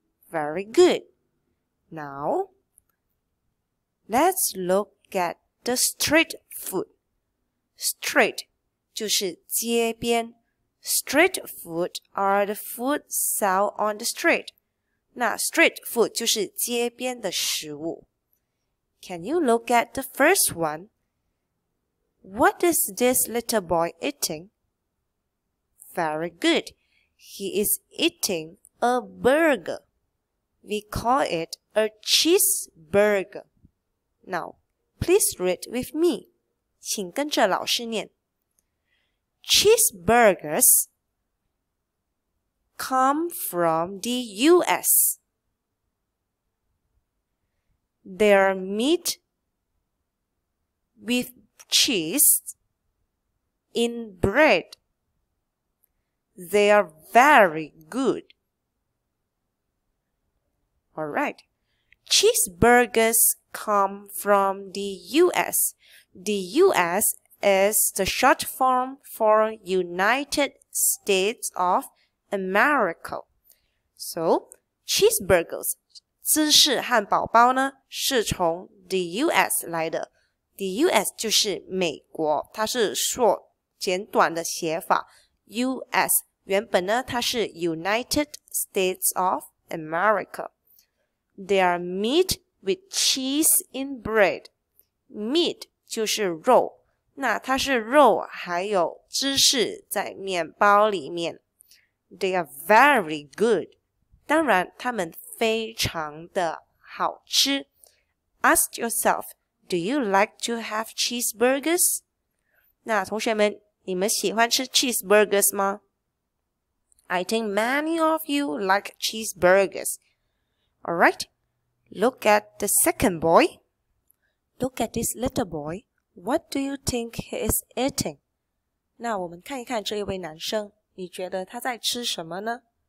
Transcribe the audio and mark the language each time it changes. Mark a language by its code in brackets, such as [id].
[en] Very good. Now, let's look at the street food. Street [zh] 就是街边 [en] Street food are the food sold on the street. [zh] 那 street food 就是街边的食物。 [en] Can you look at the first one? What is this little boy eating? Very good. He is eating a burger. We call it a cheeseburger. Now, please read with me. [zh] 请跟着老师念 [en] Cheeseburgers come from the US. They are meat with cheese in bread. They are very good. Alright. Cheeseburgers come from the US. The US is the short form for United States of America. [zh] So, cheeseburgers 芝士汉堡包呢是从 the US 来的。 The US 就是美国，它是简短的写法。 US 原本呢它是 United States of America. [en] They are meat with cheese in bread. [zh] Meat 就是肉，那它是肉还有芝士在面包里面。 [en] They are very good. [zh] 当然它们非常的好吃。 [en] Ask yourself, do you like to have cheeseburgers? [zh] 那同学们你们喜欢吃 cheeseburgers 吗？ [en] I think many of you like cheeseburgers. Alright, look at the second boy. Look at this little boy. What do you think he is eating? [zh] 那我们看一看这一位男生，你觉得他在吃什么呢？